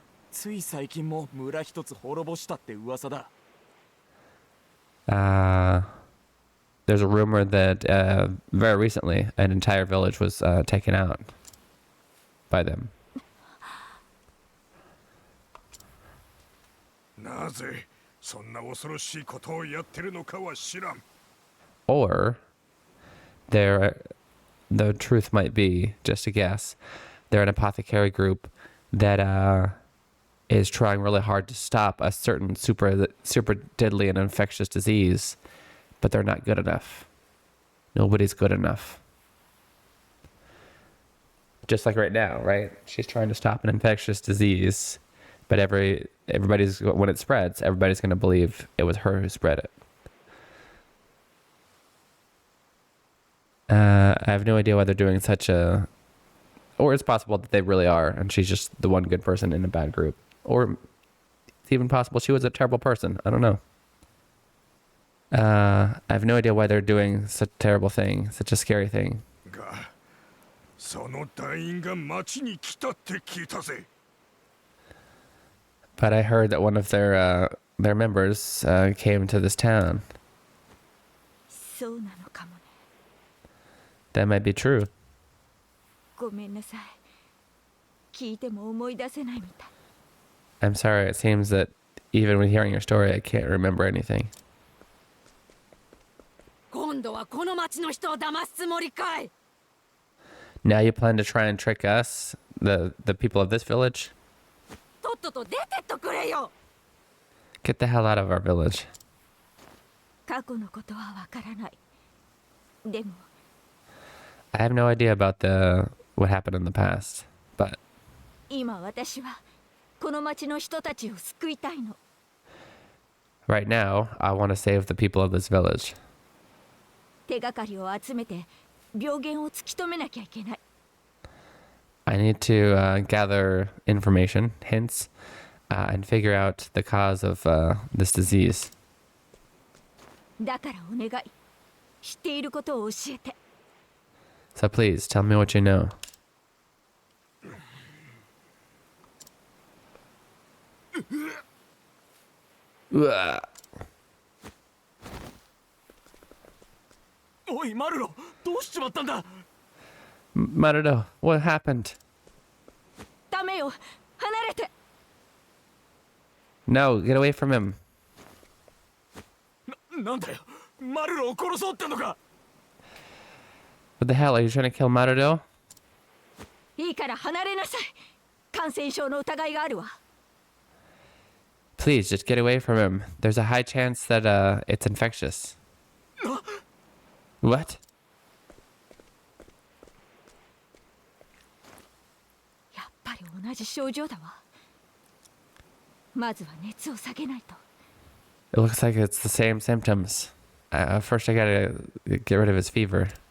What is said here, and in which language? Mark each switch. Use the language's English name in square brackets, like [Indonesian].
[Japanese] つい最近も村一つ滅ぼしたって噂だ。 [English] There's a rumor that very recently an entire village was taken out by them. [Japanese] なぜそんな恐ろしいことをやってるのかは知らん。 [English] Or the truth might be, just a guess, they're an apothecary group that is trying really hard to stop a certain super deadly and infectious disease, but they're not good enough. Nobody's good enough. Just like right now, right? She's trying to stop an infectious disease, but when it spreads, everybody's going to believe it was her who spread it. I have no idea why they're doing or it's possible that they really are, and she's just the one good person in a bad group. Or it's even possible she was a terrible person. I don't know. I have no idea why they're doing such a terrible thing, such a scary thing. [Japanese] が、その団員が町に来たって聞いたぜ。 [English] But I heard that one of their members came to this town. [Japanese] そうなのかもね。 [English] That might be true. [Japanese] ごめんなさい。聞いても思い出せないみたい。 [English] I'm sorry, it seems that even with hearing your story, I can't remember anything. [Japanese] 今度はこの町の人を騙すつもりかい。 [English] Now you plan to try and trick us, the people of this village? [Japanese] とっとと出てっとくれよ。 [English] Get the hell out of our village. [Japanese] 過去のことはわからない。でも、 [English] I have no idea about what happened in the past, but [Japanese] 今私はこの町の人たちを救いたいの。 [English] right now, I want to save the people of this village. [Japanese] 手がかりを集めて病原を突き止めなきゃいけない。 [English] I need to gather information, hints, and figure out the cause of this disease. [Japanese] だからお願い。知っていることを教えて。 [English] So please, tell me what you know. うわ。 [Japanese] おいマルロ、どうしちまったんだ。 [English] Marudo, what happened? [Japanese] ダメよ。離れて。 [English] No, get away from him. [Japanese] なんだよ、マルロを殺そうってのか。 [English] What the hell? Are you trying to kill Marudo? [Japanese] いいから離れなさい。感染症の疑いがあるわ。 [English] Please, just get away from him. There's a high chance that it's infectious. What? [Japanese] やっぱり同じ症状だわ。まずは熱を下げないと。 [English] It looks like it's the same symptoms. First, I gotta get rid of his fever.